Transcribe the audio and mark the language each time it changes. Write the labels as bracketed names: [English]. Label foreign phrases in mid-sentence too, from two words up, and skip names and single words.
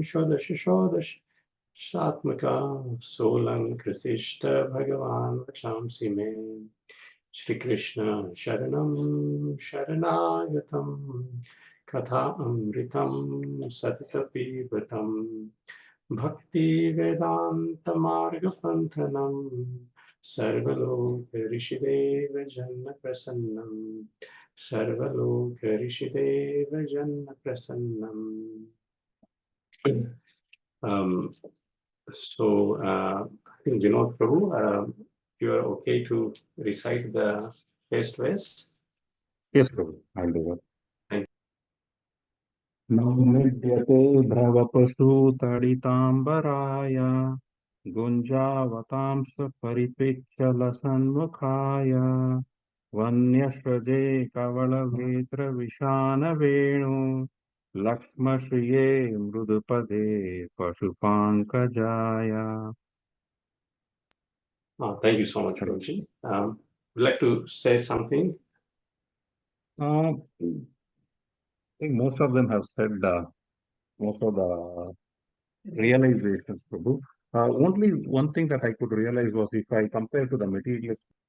[Sanskrit] Shodash Shodash Shatmaka Solang Krisishta Bhagavan Vachamsi Me Shri Krishna Sharanam Sharanayatam Katha Amritam Satatapi Vatam Bhakti Vedanta Marga Panthanam Sarvaloka Rishideva Janna Prasannam Sarvaloka Rishideva Janna Prasannam. [English] I think Vinod Prabhu, you are okay to recite the first verse? Yes, Prabhu, I'll do it. Thank [Sanskrit] Naumidyate bhravapashu taditambaraya gunjavatamsa paripichala sanmukhaya vanyashraje kavalavetra vishana venu lakshmashriye mrudupade pashupankajaya. [English] Thank you so much, Prabhuji. Would you like to say something? I think most of them have said most of the realizations, Prabhu. Only one thing that I could realize was if I compare to the materialist.